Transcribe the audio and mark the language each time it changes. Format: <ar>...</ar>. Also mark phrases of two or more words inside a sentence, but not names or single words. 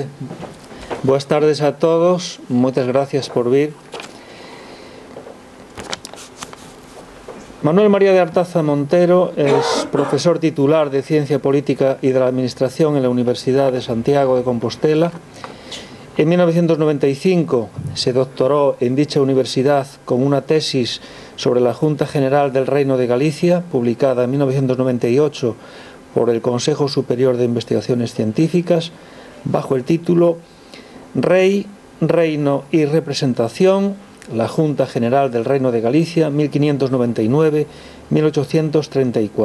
<gl>Boas tardes a todos. Moitas gracias por vir.</gl> <es>Manuel María de Artaza Montero es profesor titular de Ciencia Política y de la Administración en la Universidad de Santiago de Compostela. En 1995 se doctoró en dicha universidad con una tesis sobre la Junta General del Reino de Galicia, publicada en 1998 por el Consejo Superior de Investigaciones Científicas, bajo el título Rey, Reino y Representación, la Junta General del Reino de Galicia, 1599-1834.</es>